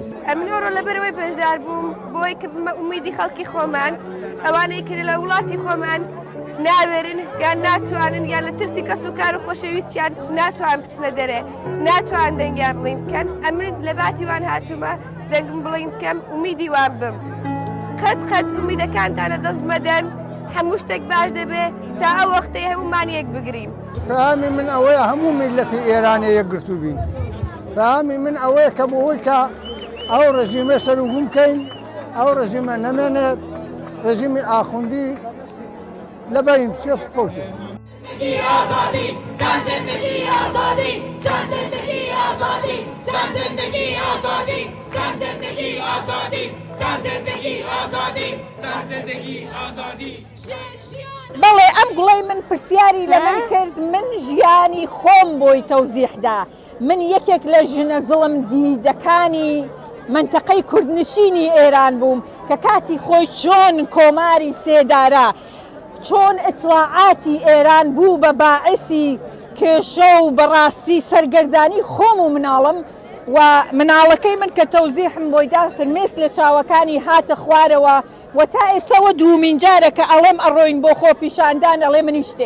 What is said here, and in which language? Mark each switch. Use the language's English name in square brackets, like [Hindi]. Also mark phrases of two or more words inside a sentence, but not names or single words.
[Central Kurdish] ئەمنۆڕۆ لەبەرەوەی بەشدار بووم بۆی کە ئومیدی خەڵکی خۆمان ئەوانەی کرد لە وڵاتی خۆمان ناوێرن یان ناتوانن یان لە ترسی کەس و کار و خۆشەویستیان ناتوان بچنە دەرێ ناتوان دەنگیان بڵین بکەن ئەمن لە باتی وان هاتوومە دەنگم بڵین بکەم ئومیدی وان بم قەت ئومیدەکانتان لە دەست مەدەن هەموو شتێک باش دەبێ تا ئەو وەختەی هەمومان یەک بگرین. فهامی من ئەوەیە هەموو میلەتی ئێرانە یەکگرتو بین. فهامی من ئەوەیە کە بۆەوەی کە ئەو ڕژیمە سەرۆگوم بکەین ئەو ڕژیمە نەمێنێت ڕژیمی ئاخوندی لەبەریم بچێت فەوتێ. [Persian] آزادی زن زندگی آزادی زن زندگی آزادی زن زندگی آزادی زن زندگی آزادی زن زندگی آزادی زن زندگی آزادی [Central Kurdish] بەڵێ ئەم گوڵەی من پرسیاری لە من کرد من ژیانی خۆم بۆی تەوزیحدا من یەکێک لە ژنە زڵم دیدەکانی منتەقەی کوردنشینی ئێران بووم کە کاتی خۆی چۆن کۆماری سێدارە چۆن ئیطلاعاتی ئێران بوو بە باعثی کێشە و بەڕاستی سەرگەردانی خۆم و مناڵم و مناڵەکەی من کە تەوزیحم بۆیدا فرمێس لە چاوەکانی هاتە خوارەوە و تا ئێستاوە دوومین جارە کە ئەڵێم ئەڕۆین بۆ خۆپیشاندان ئەڵێ منی شتێ